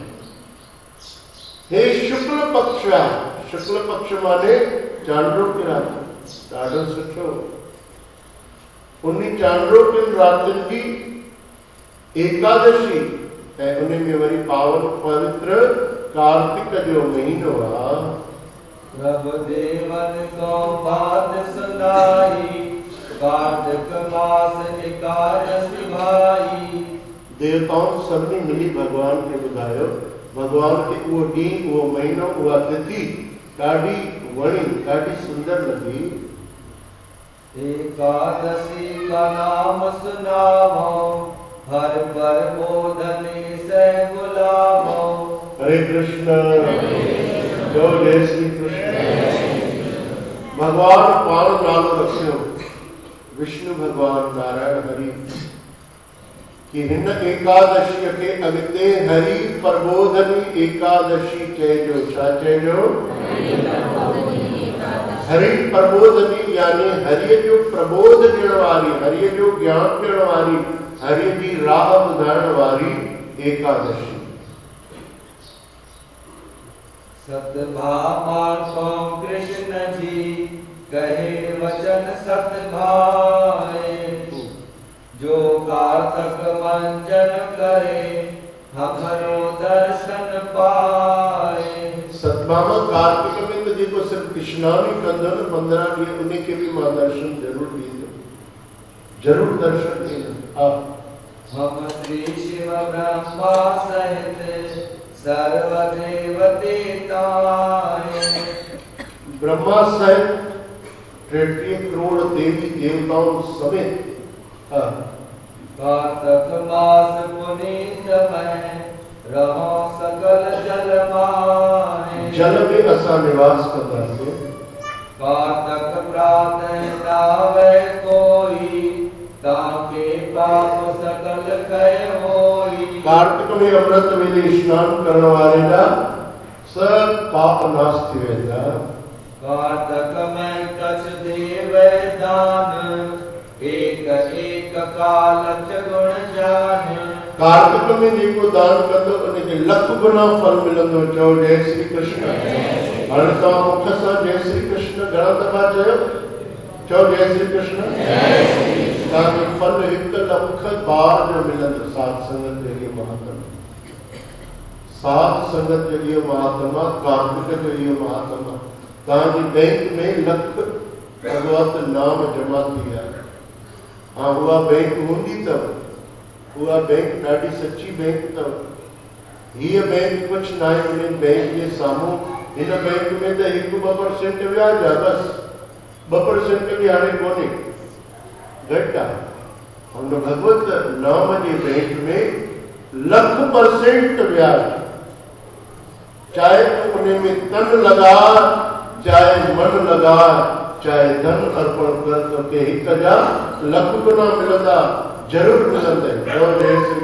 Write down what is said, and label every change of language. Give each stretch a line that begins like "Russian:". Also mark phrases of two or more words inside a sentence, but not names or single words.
Sindhi: हे शुक्ल पक्ष आहे। शुक्ल पक्ष माने चांडोक्य राति, ॾाढो सुठो। उन चांडोकियुनि रातियुनि जी एकादशी ऐं उन में वरी पावन पवित्र कार्तिक जो महीनो आहे।
Hindi: प्रभु देवन को बात सुनाई, कार्तिक मास एकादशी भाई।
Sindhi: देवताउनि सभिनी मिली भगवान खे ॿुधायो। भगवान खे उहो ॾींहुं, उहो महीनो, उहा तिथि ॾाढी वणी, ॾाढी सुंदर लॻी।
Hindi: एकादशी का नाम सुनावो, हर पर बोधने से गुलाबो।
Sindhi: हरे कृष्ण, जय श्री कृष्ण। भगवान पाण नालो रखियो विष्णु भगवान नारायण हरि कि हिन एकादशी के अॻिते हरि प्रबोधनी एकादशी चइजो। छा चइजो? हरि प्रबोधनी यानी हरिय जो प्रबोध ॾियण वारी, हरिय जो ज्ञान ॾियण वारी, हरि जी राह ॿुधाइण वारी एकादशी।
Hindi: सतभामा को कृष्ण जी कहे वचन सत भाए, जो कार्तक मंजन करे हमरो दर्शन पाए।
Sindhi: सतभामा कार्तिक में तो जेको सिर्फ स्नान कंदो न 15 ॾींहं, उनखे भी मां दर्शन जरूर ॾींदुमि, जरूर दर्शन ॾींदुमि।
Hindi: हम श्री शिव ब्रह्मा सहित सर्वदेव देवताए। ब्रह्मा सहित 33 करोड़ देवी देवताओं समेत कार्तक मास पुनीत में रहो सकल जल माए।
Sindhi: जल में असां निवास कंदासीं।
Hindi: कार्तक प्रातः नावे कोई, ताके पाप सकल कय होई।
Sindhi: कार्तिक में अमृत वेले स्नान करण वारे जा सब पाप नाश थी वेंदा।
Hindi: कार्तक में कछ देव दान, एक एक कालच गुण जान।
Sindhi: कार्तिक में जेको दान कंदो उनखे लख गुना फल मिलंदो। चओ जय श्री कृष्ण। हाणे तव्हां मुख सां जय श्री कृष्ण घणा दफ़ा चयो? चओ जय श्री कृष्ण। तव्हांखे फल 1 लख बार जो मिलंदो। साध संगत जो इहो महात्मा, साध संगत जो इहो महात्मा, कार्तिक जो इहो महात्मा। तव्हांजी बैंक में लख भगवत नाम जमा थी आहे। हाँ, उहा बैंक हूंदी अथव, उहा बैंक ॾाढी सची बैंक अथव। हीअ बैंक कुझु न आहे उन बैंक जे साम्हूं। हिन बैंक में त 1-2% व्याज आहे, बसि 2% बि हाणे कोन्हे, घटि आहे। हुन भगवत नाम जे बैंक में 100% व्याज।
Hindi: चाहे तू उन में तन लगा, चाहे मन लगा, चाहे धन अर्पण कर,
Sindhi: तो के 1 लख गुना मिलंदा, जरूर मिलंदा।